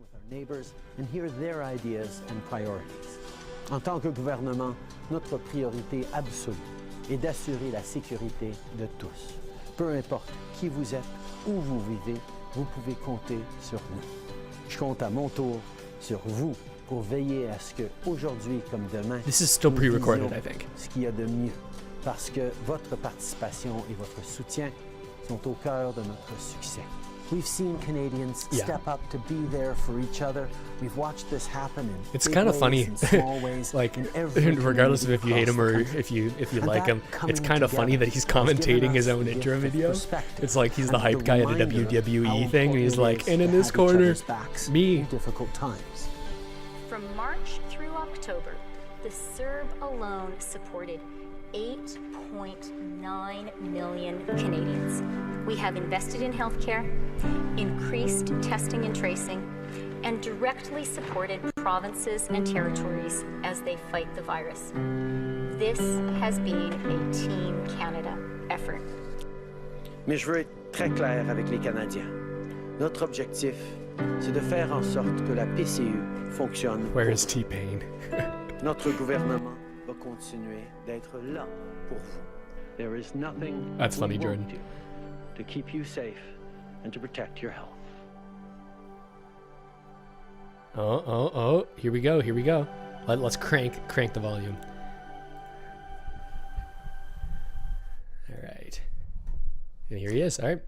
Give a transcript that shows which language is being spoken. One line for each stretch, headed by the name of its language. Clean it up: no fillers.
English: Neighbors and hear their ideas and priorities.
French: En tant que gouvernement, notre priorité absolue est d'assurer la sécurité de tous. Peu importe qui vous êtes, où vous vivez, vous pouvez compter sur nous. Je compte à mon tour sur vous pour veiller à ce que aujourd'hui comme demain,
English: this is still pre-recorded, I think.
French: Ce qu'il y a de mieux, parce que votre participation et votre soutien sont au cœur de notre succès.
English: We've seen Canadians step up to be there for each other. We've watched this happen in it's kind of funny, like regardless of if you hate him or if you like him, it's kind of funny that he's commentating his own intro video. It's like he's the hype guy at a WWE thing, and he's like, and in this corner, me. Difficult times. From March through October, the CERB alone supported 8.9 million Canadians. We have invested in healthcare, increased testing and tracing, and directly supported provinces and territories as they fight the virus. This has been a Team Canada effort.
French: Mais je veux être très clair avec les Canadiens. Notre objectif, c'est de faire en sorte que la PCU fonctionne.
English: Where is T-Pain?
French: Notre gouvernement va continuer d'être là pour vous.
English: There is nothing That's funny, Jordan. To keep you safe and to protect your health. Oh, here we go. Let's crank the volume. All right. And here he is. All right.